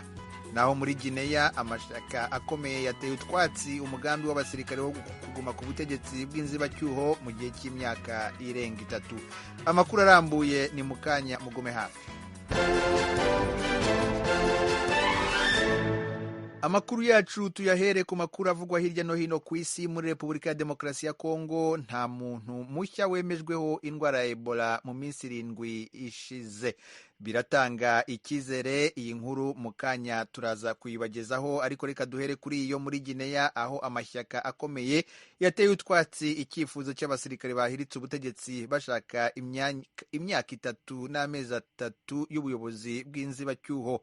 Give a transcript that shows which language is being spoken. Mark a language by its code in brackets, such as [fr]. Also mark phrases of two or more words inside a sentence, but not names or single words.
[rw] Naho muri Guinea, amashyaka akomeye yateye utwatsi umugambi w'abasirikare wo kuguma ku butegetsi bw'inzibacyuho mu gihe cy'imyaka irenga 3. Amakuru arambuye ni mukanya, mugume hafi. Amakuru yacu tuyahere ku makuru avugwa hirya no hino ku isi. Muri Repubulika ya Demokarasi ya Kongo, nta muntu mushya wemejweho indwara ya Ebola mu minsi 7 ishize. Biratanga icyizere. Iyi nkuru mukanya turaza kuyibagezaho, ariko reka duhere kuri iyo muri Guinea, aho amashyaka akomeye yateye utwatsi icyifuzo cy'abasirikare bahiritse ubutegetsi bashaka imyaka 3 n'amezi 3 y'ubuyobozi bw'inzibacyuho.